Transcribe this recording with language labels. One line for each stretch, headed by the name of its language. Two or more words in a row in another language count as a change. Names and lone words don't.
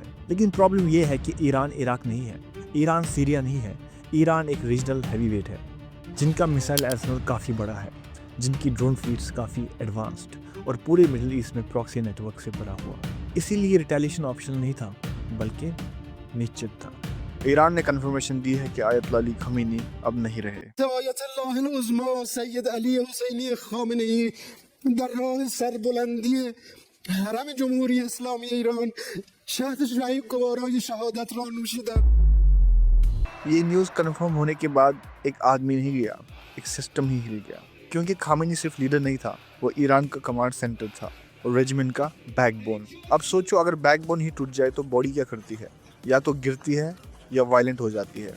Hindi: लेकिन प्रॉब्लम यह है कि ईरान इराक नहीं है, ईरान सीरिया नहीं है, ईरान एक
English: regional heavyweight
Hindi: है, जिनका
English: missile arsenal
Hindi: काफ़ी बड़ा है, जिनकी
English: drone fleets
Hindi: काफ़ी एडवांस्ड, और पूरे मिडिल ईस्ट में
English: proxy network
Hindi: से भरा हुआ। इसीलिए
English: retaliation optional
Hindi: नहीं था बल्कि निश्चित था। ईरान ने कंफर्मेशन दी है कि आयतुल्लाह अली खमीनी अब नहीं रहे।
Persian: در راه سربلندی حرم جمهوری اسلامی ایران شهد شاهی گوارای شهادت را نوشیدند।
Hindi: ये
English: news confirm
Hindi: होने के बाद एक आदमी नहीं गया, एक सिस्टम ही हिल गया। क्योंकि खामेनी सिर्फ लीडर नहीं था, वो ईरान का
English: command center
Hindi: था और रेजिमेंट का बैकबोन। अब सोचो, अगर बैकबोन ही टूट जाए तो बॉडी क्या करती है? या तो गिरती है या वायलेंट हो जाती है।